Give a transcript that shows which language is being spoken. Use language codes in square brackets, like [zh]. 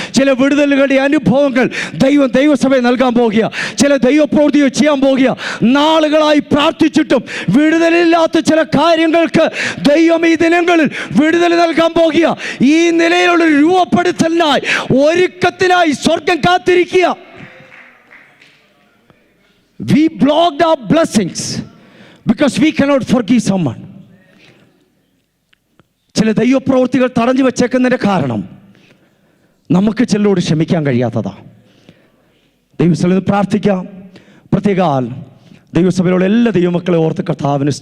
[ml] ചില വിടുതലുകളുടെ അനുഭവങ്ങൾ ദൈവസഭയെ നൽകാൻ പോകുക, ചില ദൈവപ്രവൃത്തികൾ ചെയ്യാൻ പോകുക. നാളുകളായി പ്രാർത്ഥിച്ചിട്ടും വിടുതലില്ലാത്ത ചില കാര്യങ്ങൾക്ക് ദൈവം ഈ ദിനങ്ങളിൽ വിടുതൽ നൽകാൻ പോകുക. ഈ നിലയിലുള്ള രൂപപ്പെടുത്തലിനായി, ഒരുക്കത്തിനായി സ്വർഗം കാത്തിരിക്കുക. [en] We blocked our blessings because we cannot forgive someone. [ml] ചില ദൈവപ്രവൃത്തികൾ തടഞ്ഞു വെച്ചേക്കുന്നതിൻ്റെ കാരണം നമുക്ക് ചിലരോട് ക്ഷമിക്കാൻ കഴിയാത്തതാണ്. ദൈവസഭയിൽ പ്രാർത്ഥിക്കാം. പ്രത്യേക ദൈവസഭയിലുള്ള എല്ലാ ദൈവമക്കളെ ഓർത്ത് കർത്താവിന് സ്തോത്രം.